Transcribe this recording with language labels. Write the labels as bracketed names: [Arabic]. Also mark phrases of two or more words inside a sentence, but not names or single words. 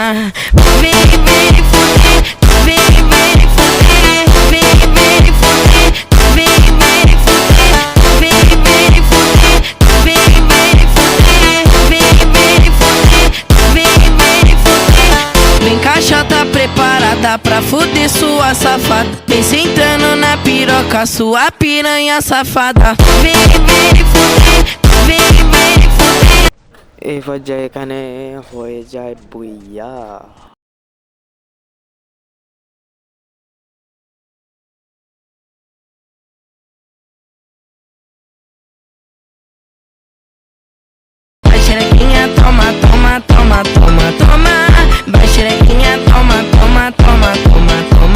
[Portuguese] Vem fuder, vem fuder, vem fuder, vem fuder, vem fuder, vem fuder, vem fuder, vem fuder. Vem caixa tá preparada pra fuder sua safada. Vem sentando na piroca, sua piranha safada. Vem fuder, vem fuder. [Bangla] এই পর্যায়ে এখানে হয়ে যায় বুইয়া। [Portuguese] Vai xerequinha, toma, toma, toma, toma, toma. Vai xerequinha, toma, toma, toma, toma, toma.